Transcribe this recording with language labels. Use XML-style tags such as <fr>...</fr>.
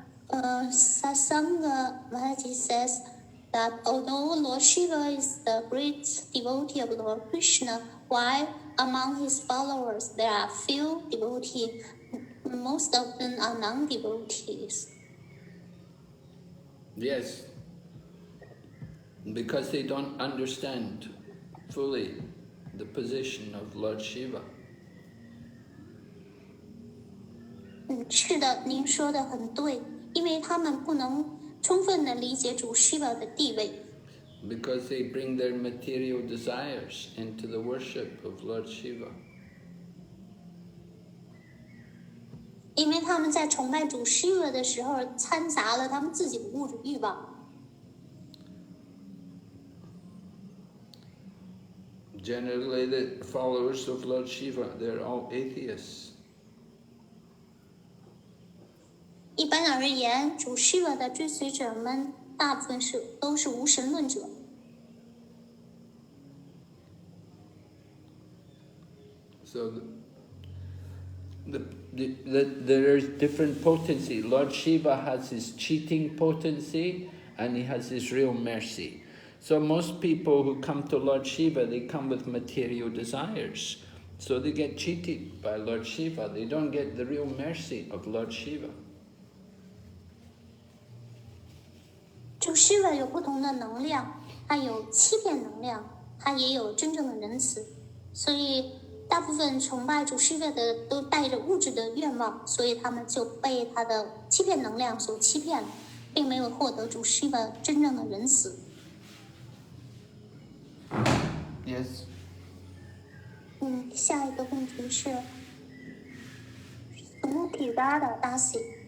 <en>Satsanga Maharaji says that although Lord Shiva is the great devotee of Lord Krishna, while among his followers there are few devotees, most of them are non-devotees. Yes. Because they don't understand fully the position of Lord Shiva.</en> <zh>是的，您说的很对，因为他们不能充分的理解主 Shiva 的地位。</zh> <en>Because they bring their material desires into the worship of Lord Shiva.</en> <zh>因为他们在崇拜主 Shiva 的时候，掺杂了他们自己的物质欲望。</zh> <en>Generally, the followers of Lord Shiva, they're all atheists.</en> <zh>一般而言，主 Shiva 的追随者们大部分都是无神论者。</zh> <en>So there is different potency. Lord Shiva has his cheating potency and he has his real mercy. So most people who come to Lord Shiva, they come with material desires. So they get cheated by Lord Shiva. They don't get the real mercy of Lord Shiva.</en> <zh>主 Shiva 有不同的能量，它有欺骗能量，它也有真正的仁慈。所以大部分崇拜主 Shiva 的都带着物质的愿望，所以他们就被他的欺骗能量所欺骗了，并没有获得主 Shiva 真正的仁慈。</zh> <en>Yes.</en> <zh>下一个问题是 Smokey Dada Dasi。</zh>